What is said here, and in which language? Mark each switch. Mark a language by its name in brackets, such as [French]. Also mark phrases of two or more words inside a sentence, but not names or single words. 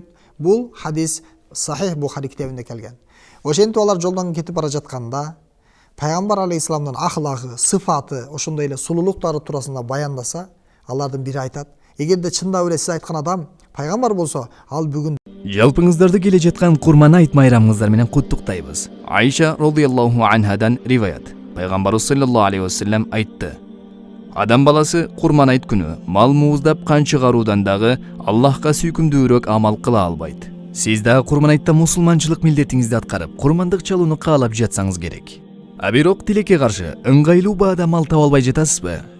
[Kyrgyz] Бул хадис Сахих Бухари китебинде келген. Ошентип алар жолдон кетип бара жатканда пайгамбар алейхиссаламдын ахлагы, сыфаты, ошондой эле сулуулуктары туурасында баяндаса, алардын бири айтат: "Эгерде чындап эле сиз айткан адам пайгамбар болсо, ал бүгүн жалпыңыздарды келе жаткан Курман айт майрамыңыздар менен куттуктайбыз." Айша [Arabic] رضي الله عنها [Kyrgyz] риваят. Пайгамбарыбыз [Arabic] صلى الله عليه وسلم [Kyrgyz] айтты: "Адам баласы Курман айт күнү мал мууздап кан чыгаруудан дагы Аллахка сүйкүмдүүрөөк амал кыла албайт. Сиз дагы Курман айтта мусулманчылык милдетиңизди аткарып, курмандык чалууну каалап жатсаңыз керек. А бирок тилекке каршы ыңгайлуу баада мал таба албай жатасызбы?